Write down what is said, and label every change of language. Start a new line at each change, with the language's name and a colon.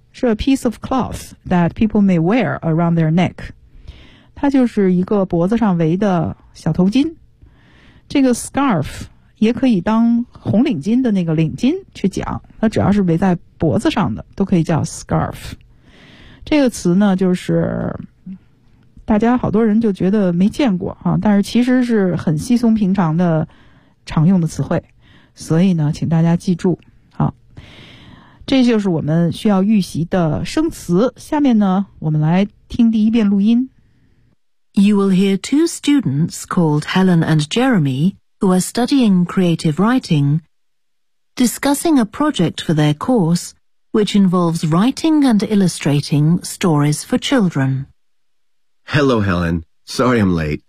English: 是 a piece of cloth that people may wear around their neck。
Chinese: 它就是一个脖子上围的小头巾，这个 scarf 也可以当红领巾的那个领巾去讲，它只要是围在脖子上的都可以叫 scarf。这个词呢，就是大家好多人就觉得没见过啊，但是其实是很稀松平常的常用的词汇，所以呢请大家记住啊。这就是我们需要预习的生词，下面呢我们来听第一遍录音。
English: You will hear two students called Helen and Jeremy, who are studying creative writing, discussing a project for their course, which involves writing and illustrating stories for children. Hello, Helen. Sorry I'm late.